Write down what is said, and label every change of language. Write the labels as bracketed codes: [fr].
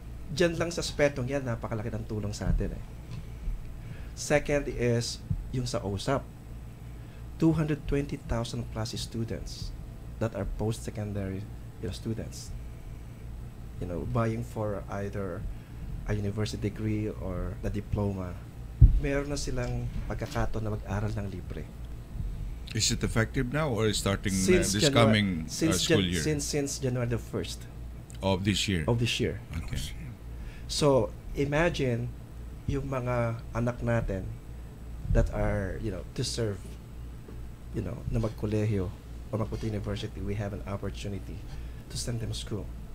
[tl] Diyan lang sa aspetong yan, napakalaki ng tulong sa atin eh. [en] Second is [tl] yung sa OSAP. [en] 220,000 plus students that are post-secondary students, buying for either a university degree or the diploma. [tl] Meron na silang pagkakataon na mag-aral ng libre. [en] Is it effective now or is starting this coming school year? Since January the 1st. Of this year? Of this year. Okay. So, imagine [tl] yung mga anak natin [en] that are, to serve, [tl] na magkolehiyo or magpunta [en] university, we have an opportunity to send them to school.